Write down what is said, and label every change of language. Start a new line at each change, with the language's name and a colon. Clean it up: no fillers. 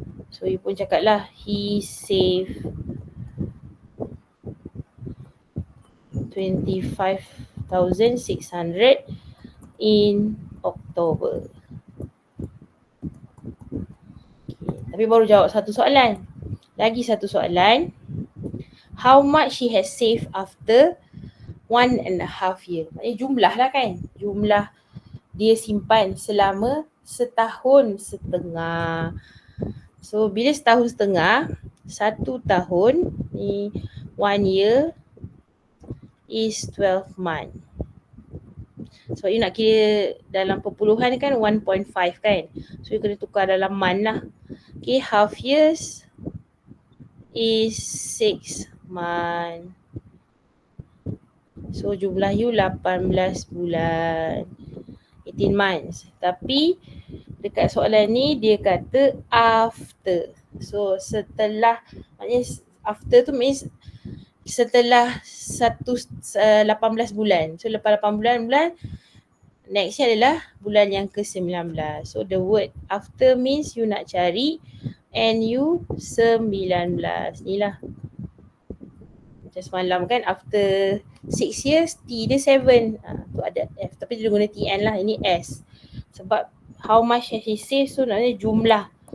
English: So you
Malay: pun cakap lah,
English: he save 25,600 in October.
Malay: Okay. Tapi baru jawab satu soalan. Lagi satu soalan.
English: How much he has saved after 1.5 year.
Malay: Maknanya jumlah lah kan. Jumlah dia simpan selama setahun setengah. So bila setahun setengah, 1 tahun ni
English: 1 year is 12 month.
Malay: So you nak kira dalam perpuluhan kan 1.5 kan. So you kena tukar dalam month lah.
English: Okay, half years is 6 month.
Malay: So jumlah you 18 bulan,
English: 18 months.
Malay: Tapi dekat soalan ni dia kata after. So setelah, maknanya after tu means setelah 18 bulan. So lepas 18 bulan, nextnya adalah bulan yang ke-19.
English: So the word after means you
Malay: nak cari
English: NU19.
Malay: Ni lah. Macam semalam kan, after 6 years, T dia 7. Tu ada F. Tapi dia guna TN lah. Ini S.
English: Sebab how much has he saved, so
Malay: maknanya jumlah.